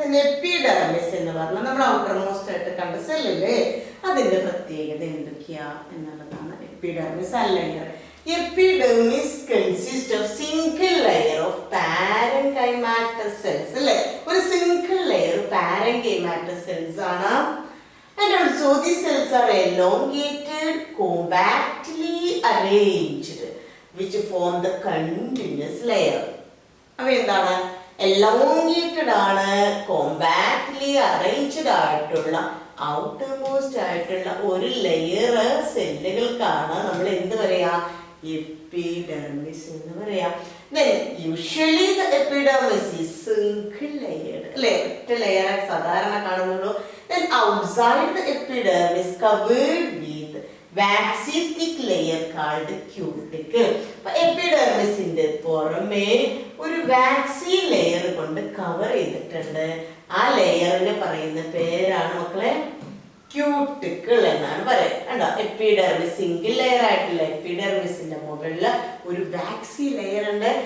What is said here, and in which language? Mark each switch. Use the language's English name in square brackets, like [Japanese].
[Malayalam] Epidermis എന്ന് പറഞ്ഞാൽ നമ്മൾ ഔട്ടർ മോസ്റ്റ് ആയിട്ട് കണ്ട സെല്ലില്ലേ, അതിന്റെ പ്രത്യേകത എന്തൊക്കെയാ എന്നുള്ളതാണ് എപ്പിഡെർമിസ് അല്ലെങ്കിൽ Epidermis [English] consist of single layer of parenchymatous cells [Malayalam] അല്ലേ, ഒരു സിംഗിൾ ലെയർ പാരൻകൈമാറ്റസ് സെൽസ് ആണ്. [English] And also these cells are elongated, compactly arranged, which form the continuous layer. [Malayalam] അവ എന്താണ്? എലോങ്ങേറ്റഡ് ആണ്, കോമ്പാക്ട്ലി അറേഞ്ച്ഡ് ആയിട്ടുള്ള ഔട്ടർ മോസ്റ്റ് ആയിട്ടുള്ള ഒരു ലെയർ സെല്ലുകൾക്കാണ് നമ്മൾ എന്ത് പറയാ? എപ്പിഡെർമിസ് എന്ന് പറയാം. [English] Then usually the epidermis is single layered [Malayalam] അല്ലേ, ഒറ്റ ലെയർ സാധാരണ കാണുന്നുള്ളൂ. [English] Then outside the epidermis covered with waxy thick layer called cuticle. [Malayalam] അപ്പോൾ എപ്പിഡെർമിസിന്റെ പുറമേ ഒരു വാക്സി ലെയർ കൊണ്ട് കവർ ചെയ്തിട്ടുണ്ട്. ആ ലെയറിന് പറയുന്ന പേരാണ് മക്കളെ ക്യൂട്ടിക്കിൾ എന്നാണ് പറയുക. എപ്പിഡെർമിസ് സിംഗിൾ ലെയർ ആയിട്ടുള്ള എപ്പിഡെർമിസിന്റെ മുകളിൽ ഒരു വാക്സി ലെയർ ഉണ്ട്.